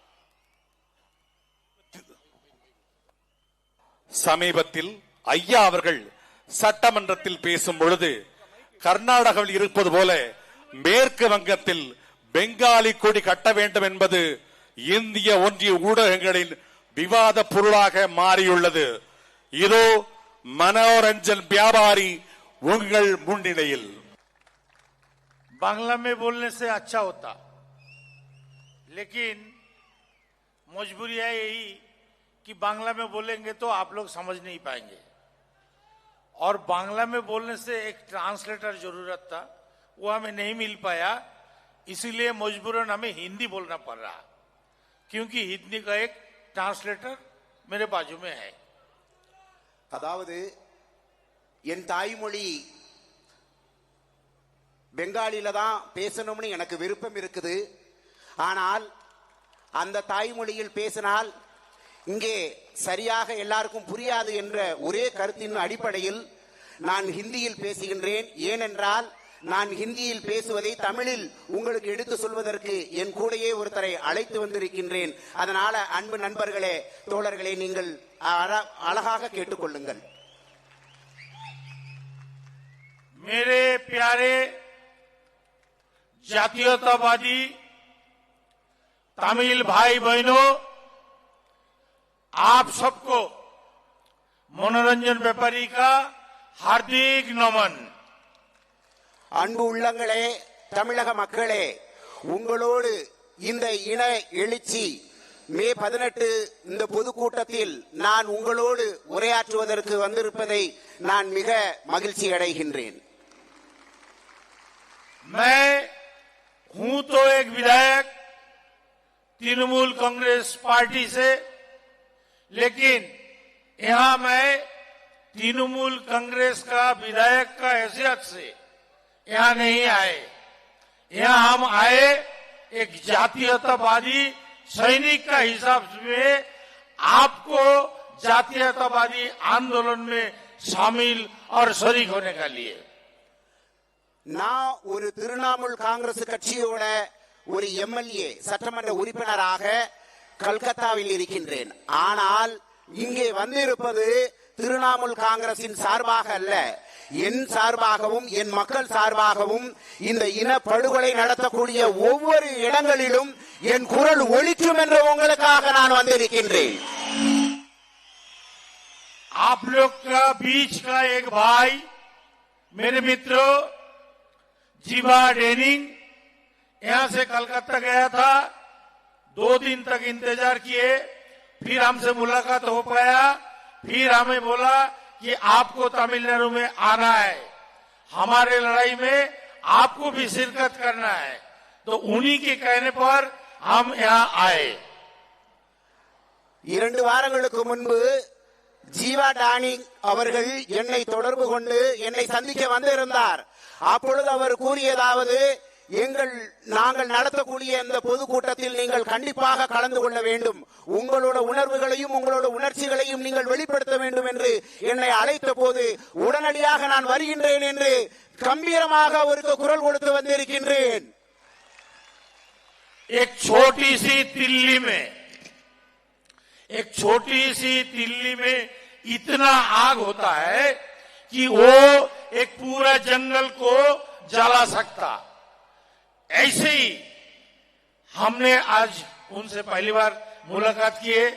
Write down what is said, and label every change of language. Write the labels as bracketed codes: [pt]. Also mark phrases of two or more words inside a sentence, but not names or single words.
[ta] சமீபத்தில் ஐயா அவர்கள் சட்டமன்றத்தில் பேசும் பொழுது கர்நாடகாவில் இருப்பது போல மேற்கு வங்கத்தில் பெங்காலி கொடி கட்ட வேண்டும் என்பது இந்திய ஒன்றிய ஊடகங்களின் விவாத பொருளாக மாறியுள்ளது. இதோ मनोरंजन व्यापारी உங்கள் முன்னிலையில்। [hi] बांग्ला में बोलने से अच्छा होता, लेकिन मजबूरी है यही कि बांग्ला में बोलेंगे तो आप लोग समझ नहीं पाएंगे, और बांग्ला में बोलने से एक ट्रांसलेटर जरूरत था, वो हमें नहीं मिल पाया, इसीलिए मजबूरन हमें हिंदी बोलना पड़ रहा, क्योंकि हिंदी का एक ट्रांसलेटर मेरे बाजू में है। [ta] அதாவது என் தாய்மொழி பெங்காலில தான் பேசணும்னு எனக்கு விருப்பம் இருக்குது. ஆனால் அந்த தாய்மொழியில் பேசினால் இங்கே சரியாக எல்லாருக்கும் புரியாது என்ற ஒரே கருத்தின் அடிப்படையில் நான் ஹிந்தியில் பேசுகின்றேன். ஏனென்றால் நான் ஹிந்தியில் பேசுவதை தமிழில் உங்களுக்கு எடுத்து சொல்வதற்கு என் கூடையே ஒருத்தரை அழைத்து வந்திருக்கின்றேன். அதனால அன்பு நண்பர்களே, தோழர்களே, நீங்கள் அழகாக கேட்டுக்கொள்ளுங்கள். [hi] मेरे प्यारे जातीयतावादी तमिल भाई बहनों, आप सबको मनोरंजन व्यापारी का हार्दिक नमन। [ta] அன்பு உள்ளங்களே, தமிழக மக்களே, உங்களோடு இந்த இன எழுச்சி மே 18 இந்த பொதுக்கூட்டத்தில் நான் உங்களோடு உரையாற்றுவதற்கு வந்திருப்பதை நான் மிக மகிழ்ச்சி அடைகின்றேன். [hi] मैं हूं तो एक विधायक तृणमूल कांग्रेस पार्टी से, लेकिन यहां मैं तृणमूल कांग्रेस का विधायक का हैसियत से यहां नहीं आए। यहां हम आए एक जातीयतावादी सैनिक का हिसाब में आपको जातीयतावादी आंदोलन में शामिल और शरीक होने का लिए। [ta] நான் ஒரு திரிணாமுல் காங்கிரஸ் கட்சியோட ஒரு எம்எல்ஏ சட்டமன்ற உறுப்பினராக கல்கத்தாவில் இருக்கின்றேன். ஆனால் இங்கே வந்திருப்பது திரிணாமுல் காங்கிரசின் சார்பாக அல்ல, என் சார்பாகவும் என் மக்கள் சார்பாகவும் இந்த இன படுகொலை நடத்தக்கூடிய ஒவ்வொரு இடங்களிலும் என் குரல் ஒலிக்கும் என்ற உங்களுக்காக நான் வந்திருக்கின்றேன். [hi] आप लोग का बीच का एक भाई, मेरे मित्रों, जीवा डेनिंग यहां से कलकत्ता गया था, 2 दिन तक इंतजार किए, फिर हमसे मुलाकात हो पाया, फिर हमें बोला कि आपको तमिलनाडु में आना है, हमारे लड़ाई में आपको भी शिरकत करना है, तो उन्हीं के कहने पर हम यहां आए। [ta] 2 வாரங்களுக்கு முன்பு ஜீவா டானிங் அவர்கள் என்னை தொடர்பு கொண்டு என்னை சந்திக்க வந்திருந்தார். அப்பொழுது அவர் கூறியதாவது, நாங்கள் நடத்தக்கூடிய இந்த பொதுக்கூட்டத்தில் நீங்கள் கண்டிப்பாக கலந்து கொள்ள வேண்டும், உங்களோட உணர்வுகளையும் உங்களோட உணர்ச்சிகளையும் நீங்கள் வெளிப்படுத்த வேண்டும் என்று என்னை அழைத்த போது உடனடியாக நான் வருகின்றேன் என்று கம்பீரமாக அவருக்கு குரல் கொடுத்து வந்திருக்கின்றேன். [hi] एक छोटी सी तिल्ली में इतना आग होता है कि वो एक पूरा जंगल को जला सकता। ऐसे ही हमने आज उनसे पहली बार मुलाकात की है।